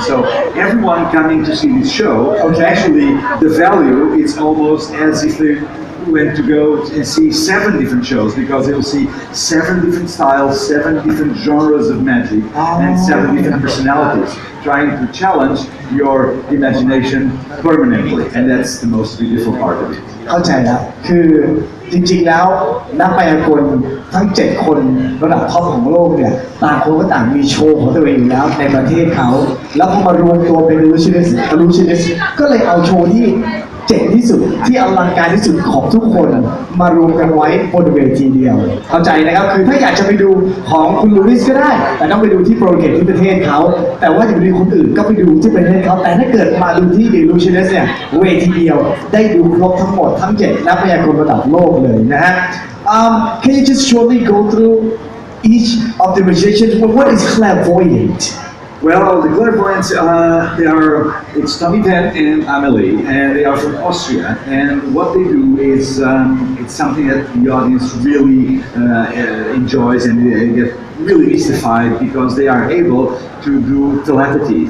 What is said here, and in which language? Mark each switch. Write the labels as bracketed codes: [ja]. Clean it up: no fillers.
[en] So everyone coming to see this show, actually the value is almost as if they went to go and see 7 different shows because they will see 7 different styles, 7 different genres of magic, and 7 different personalities, trying to challenge your imagination permanently, and that's the most beautiful part of it. [th] เข้าใจแล้วคือจริงๆแล้วนักมายากลทั้ง7คนระดับท็อปของโลกเนี่ยต่างคนก็ต่างมีโชว์ของตัวเองอยู่แล้วในประเทศเขาแล้วพอมารวมตัวเป็น illusionist ก็เลยเอาโชว์ที่เจ๋งที่สุดที่อลังการที่สุดของทุกคนมารวมกันไว้บนเวทีเดียวเข้าใจนะครับคือถ้าอยากจะไปดูของคุณลูอิสก็ได้แต่ต้องไปดูที่โปรเจกต์ที่ประเทศเขาแต่ว่าอยากไปดูคนอื่นก็ไปดูที่ประเทศเขาแต่ถ้าเกิดมาดูที่ illusionist เนี่ยเวทีเดียวได้ดูครบทั้งหมดทั้ง7นักมายากลระดับโลกเลยนะฮะ [en] Can you just shortly go through each of the magicians? What is clairvoyant? Well, the clairvoyants, it's Tommy Ten and Amelie, and they are from Austria. And what they do is, it's something that the audience really enjoys and they get really mystified because they are able to do telepathy.